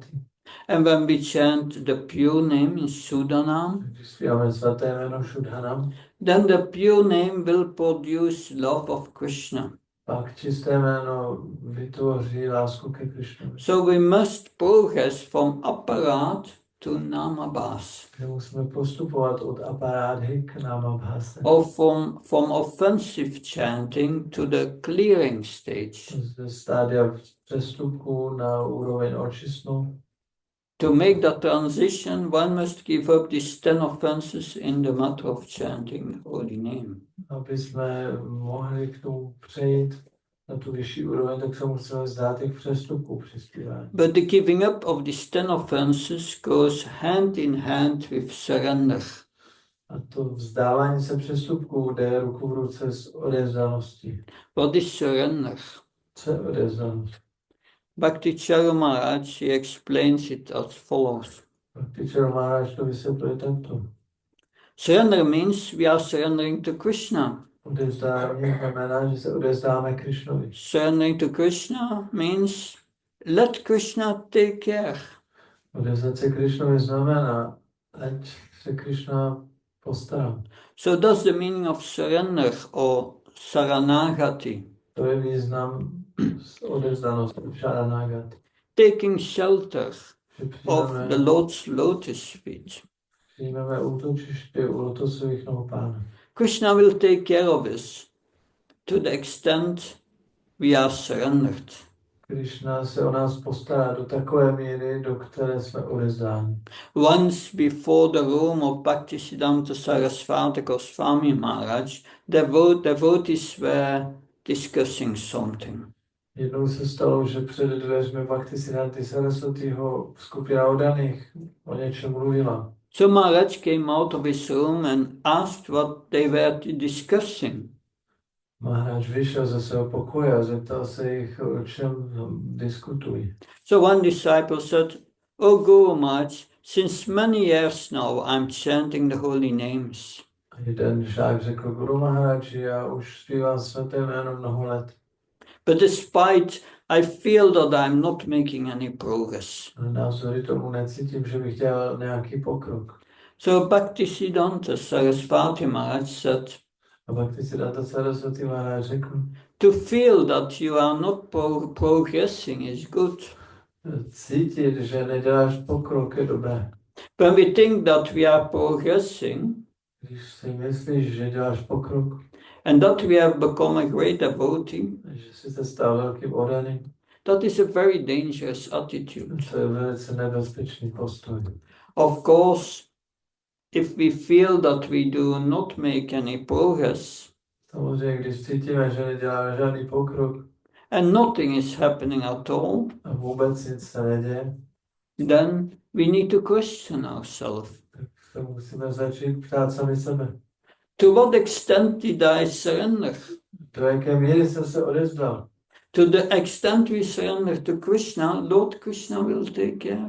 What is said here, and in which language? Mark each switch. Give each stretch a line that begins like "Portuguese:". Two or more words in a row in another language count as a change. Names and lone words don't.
English: And when we chant the pure name in Sudanam,
Czech: Když zpíváme svaté jméno Šudhanam,
English: then the pure name will produce love of Krishna.
Czech: pak čisté jméno vytvoří lásku ke Krišnovi.
English: So we must progress from aparat to namabhas,
Czech: Že musíme postupovat od aparádhy k námabháse.
English: or from offensive chanting to the clearing stage.
Czech: Ze stádia přestupku na úroveň očistnou.
English: To make that transition, one must give up these 10 offenses in the matter of chanting holy name.
Czech: Aby jsme mohli k tomu přejít na tu vyšší úroveň, tak se musíme vzdát těch přestupků při zpívání.
English: But the giving up of these 10 offenses goes hand in hand with surrender.
Czech: A to vzdávání se přestupků jde ruku v ruce s odevzdaností.
English: What is surrender?
Czech: Co je odevzdanost?
English: Bhakti Charu Maharaj, he explains it as follows.
Czech: Praktičer Maharaj to vysvětluje takto.
English: Surrender means we are surrendering to Krishna.
Czech: Odevzdání znamená, že se odevzdáme Krišnovi.
English: Surrendering to Krishna means let Krishna take care.
Czech: Odevzdat se Krišnovi znamená, ať se Krišna postará.
English: So that's the meaning of surrender or saranagati.
Czech: To je význam odevzdanosti, šaranagati.
English: Taking shelter
Czech: Že
English: of the Lord's lotus feet.
Czech: přijmeme útočiště u lotosových nohou Pána.
English: Krishna will take care of us to the extent we are surrendered.
Czech: Krišna se o nás postará do takové míry, do které jsme odevzdáni.
English: Once before the room of Bhaktisiddhanta Sarasvati Goswami Maharaj, devotees were discussing something.
Czech: Jednou se stalo, že před dveřmi Bhaktisiddhanty Sarasvatiho skupina oddaných o něčem mluvila.
English: So Maharaj came out of his room and asked what they were discussing.
Czech: Maharaj vyšel ze svého pokoje a zeptal se jich, o čem diskutují.
English: So one disciple said, "Oh Guru Maharaj, since many years now I'm chanting the holy names.
Czech: A jeden žák řekl, Guru Maharaj, já už zpívám svaté jméno mnoho let.
English: But despite I feel that I'm not making any progress."
Czech: Ale navzdory tomu necítím, že bych dělal nějaký pokrok.
English: So Bhaktisiddhanta Sarasvati Maharaj said,
Czech: A Bhaktisiddhanta Sarasvati Maharaj řekl,
English: to feel that you are not progressing is good.
Czech: cítit, že neděláš pokrok, je dobré.
English: When we think that we are progressing
Czech: Když si myslíš, že děláš pokrok,
English: and that we have become a great devotee,
Czech: že jsi se stal velkým oddaným,
English: that is a very dangerous attitude.
Czech: to je velice nebezpečný postoj.
English: Of course, if we feel that we do not make any progress
Czech: Samozřejmě, když cítíme, že neděláme žádný pokrok
English: and nothing is happening at all,
Czech: a vůbec nic se neděje,
English: then we need to question ourselves.
Czech: tak se musíme začít ptát sami sebe.
English: To what extent did I surrender?
Czech: Do jaké míry jsem se odevzdal?
English: To the extent we surrender to Krishna, Lord Krishna will take care.